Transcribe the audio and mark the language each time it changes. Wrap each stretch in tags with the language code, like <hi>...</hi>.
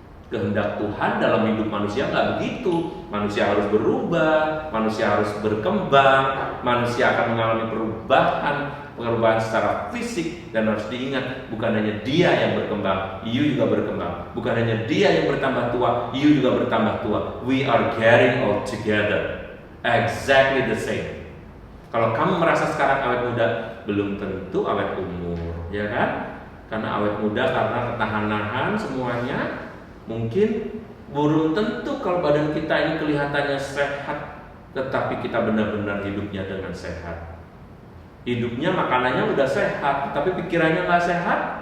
<id>Kehendak Tuhan dalam hidup manusia nggak begitu. Manusia harus berubah, manusia harus berkembang, manusia akan mengalami perubahan secara fisik. Dan harus diingat, bukan hanya dia yang berkembang, you juga berkembang. Bukan hanya dia yang bertambah tua, you juga bertambah tua.</id> <en>We are getting all together, exactly the same.</en> <id>Kalau kamu merasa sekarang awet muda, belum tentu awet umur, ya kan? Karena awet muda karena ketahanan semuanya. Mungkin belum tentu kalau badan kita ini kelihatannya sehat, tetapi kita benar-benar hidupnya dengan sehat. Hidupnya makanannya udah sehat, tapi pikirannya nggak sehat.</id>